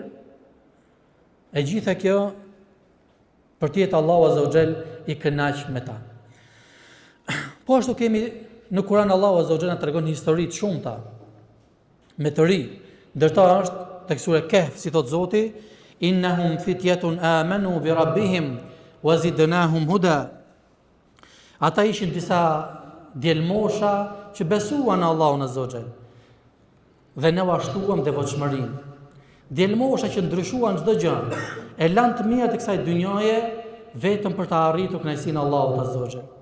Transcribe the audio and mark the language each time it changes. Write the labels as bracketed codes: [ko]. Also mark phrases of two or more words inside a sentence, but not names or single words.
[sq] E gjitha kjo për të jetë Allahu [ar] azza wa Jall [sq] i kënaq me ta. Po ashtu kemi në Kur'an Allahu [ar] azza wa Jall [sq] na tregon histori të shumta me të ri. Ndërta është tek sura Kahf, si thot Zoti, [ar] innahum fityatun amanu bi rabbihim wa zidnahum huda. [sq] Ata ishin disa djelmosha që besuan në Allahun [ar] azza wa Jall. [sq] Dhe ne vashtuam devotshmërinë. Djelmosha që ndryshuan çdo gjë, e lanë të mirat e kësaj dynjaje vetëm për të arritur kënaqësinë e Allahut [ar] azza wa Jall.